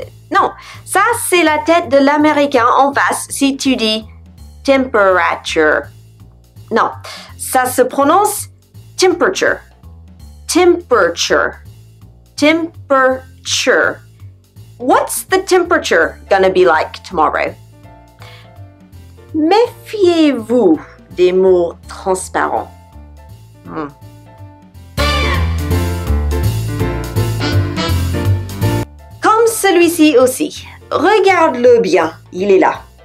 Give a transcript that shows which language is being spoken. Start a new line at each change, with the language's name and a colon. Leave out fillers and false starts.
French: Non, ça c'est la tête de l'américain en face si tu dis temperature. Non, ça se prononce temperature.
English: Temperature. Temperature. What's the temperature gonna be like tomorrow?
French: Méfiez-vous des mots transparents. Comme celui-ci aussi. Regarde-le bien, il est là.